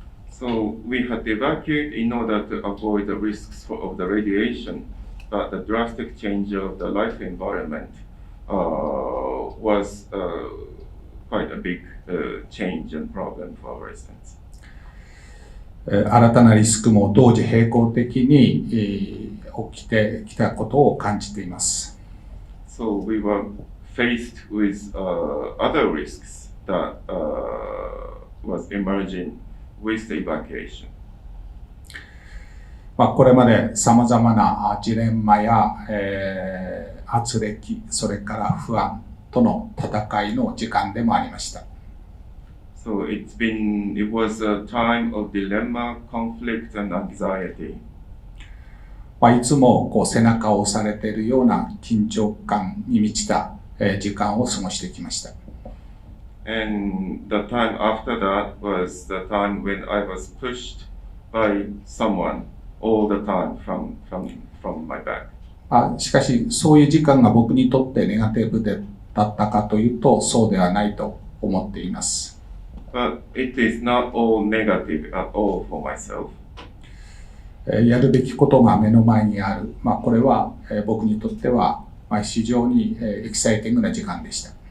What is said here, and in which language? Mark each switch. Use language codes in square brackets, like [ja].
[en] So we had to evacuate in order to avoid the risks of the radiation, but the drastic change of the life environment was quite a big change and problem for our residents. [ja] 新たなリスクも同時並行的に起きてきたことを感じています。 [en] So we were faced with other risks that was emerging with the evacuation. [ja] これまで様々なジレンマや、圧力、それから不安との戦いの時間でもありました。 [en] So it was a time of dilemma, conflict, and anxiety. [ja] いつも背中を押されているような緊張感に満ちた時間を過ごしてきました。 [en] And the time after that was the time when I was pushed by someone all the time from my back. [ja] しかし、そういう時間が僕にとってネガティブだったかというと、そうではないと思っています。 [en] But it is not all negative at all for myself. [ja] やるべきことが目の前にある。これは僕にとっては非常にエキサイティングな時間でした。